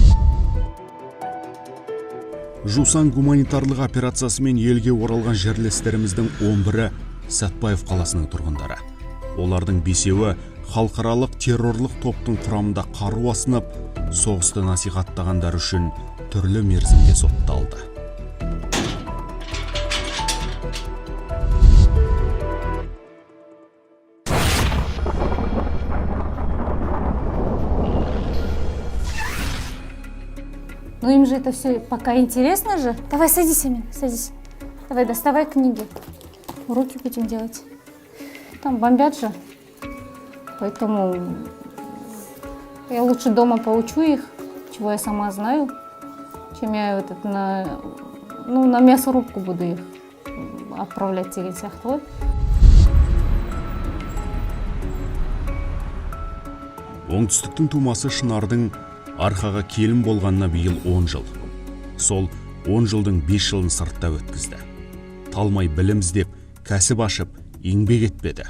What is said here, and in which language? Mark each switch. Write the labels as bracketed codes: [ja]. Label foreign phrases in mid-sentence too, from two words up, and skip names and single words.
[kk] Жусан гуманитарлық операциясымен елге оралған жерлестеріміздің 11-і Сәтбаев қаласының тұрғындары. Олардың 5-еуі халықаралық террорлық топтың құрамында қару асынып, соғысты насихаттағандар үшін түрлі мерзімге сотталды. [ru] Ну им же это все пока интересно же. Давай садись, Амина, садись. Давай доставай книги. Уроки будем делать. Там бомбят же. Поэтому я лучше дома поучу их, чего я сама знаю, чем я вот это на мясорубку буду их отправлять [kk] деген сияқты ғой. Оңтүстіктің тумасы Шынардың Арқаға келін болғанына биыл 10 жыл. Сол 10 жылдың 5 жылын сыртта өткізді. Талмай білім іздеп, кәсіп ашып, еңбек етпеді.